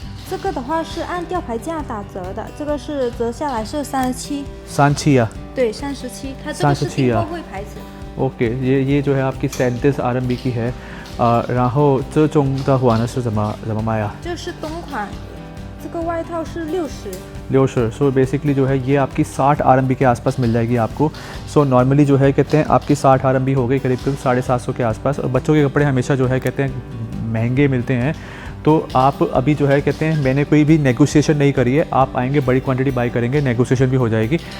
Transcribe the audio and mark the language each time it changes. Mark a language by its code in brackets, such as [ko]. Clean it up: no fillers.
[zh] 这个的话是按吊牌价打折的，这个是折下来是37。 37啊？对，37，它这个是订货会牌子。 [hi] OK，ये जो है आपकी 37 RMB की है। [zh] 然后这种的话呢是怎么卖啊？这是冬款，这个外套是 60। [hi] सो बेसिकली जो है ये आपकी 60 RMB के आसपास मिल जाएगी आपको। सो नॉर्मली जो है कहते हैं आपकी 60 RMB हो गई, करीब 750 के आसपास। और बच्चों के कपड़े हमेशा जो है कहते हैं महंगे मिलते हैं। तो आप अभी जो है कहते हैं मैंने कोई भी नेगोशिएशन नहीं करी है, आप आएंगे बड़ी क्वांटिटी बाई करेंगे, नेगोशिएशन भी हो जाएगी।